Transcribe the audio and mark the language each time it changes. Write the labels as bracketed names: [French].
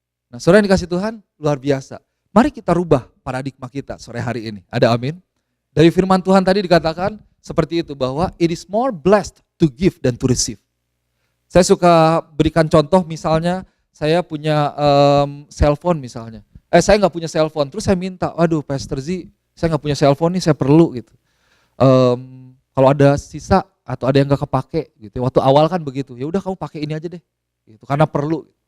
[Indonesian] Nah, saudara yang dikasih Tuhan, luar biasa. Mari kita rubah paradigma kita sore hari ini. Ada amin? Dari firman Tuhan tadi dikatakan seperti itu, bahwa [English] it is more blessed to give than to receive. [Indonesian] Saya suka berikan contoh, misalnya saya punya cellphone misalnya. Saya nggak punya cellphone, terus saya minta, waduh Pastor Z, saya nggak punya cellphone nih, saya perlu gitu. Kalau ada sisa atau ada yang nggak kepake gitu. Waktu awal kan begitu, ya udah kamu pakai ini aja deh, gitu, karena perlu.